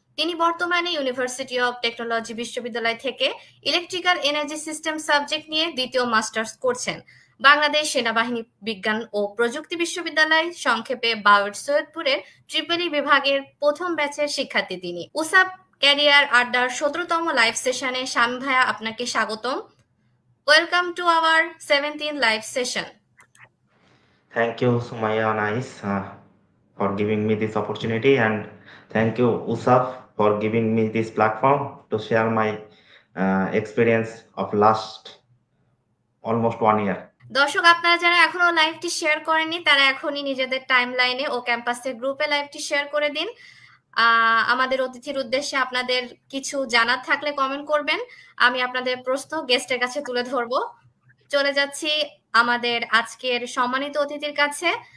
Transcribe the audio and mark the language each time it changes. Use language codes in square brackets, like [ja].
[bn] তিনি বর্তমানে university of technology বিশ্ববিদ্যালয় থেকে ইলেকট্রিক্যাল এনার্জি সিস্টেম সাবজেক্ট নিয়ে দ্বিতীয় মাস্টার্স করছেন। বাংলাদেশ সেনাবাহিনী বিজ্ঞান ও প্রযুক্তি বিশ্ববিদ্যালয়, সংক্ষেপে বাওয়েট, সৈয়দপুরের ট্রিপল-ই বিভাগের প্রথম ব্যাচের শিক্ষার্থী তিনি। উসাব ক্যারিয়ার আড্ডার 17তম লাইভ সেশনে শামীম ভাইয়া আপনাকে স্বাগতম। [en] Welcome to our 17th live session. Thank you, Sumaya Nice, for giving me this opportunity, and thank you, Usaf, for giving me this platform to share my experience of last almost 1 year. [bn] দর্শক, আপনারা যারা এখনো লাইভটি share করেননি তারা এখনই নিজেদের টাইমলাইনে ও ক্যাম্পাসের গ্রুপে লাইভটি শেয়ার করে দিন। আমাদের অতিথির উদ্দেশ্যে আপনাদের কিছু জানার থাকলে কমেন্ট করবেন, আমি আপনাদের প্রশ্ন গেস্টের কাছে তুলে ধরব। চলে যাচ্ছি আমাদের আজকের সম্মানিত অতিথির কাছে।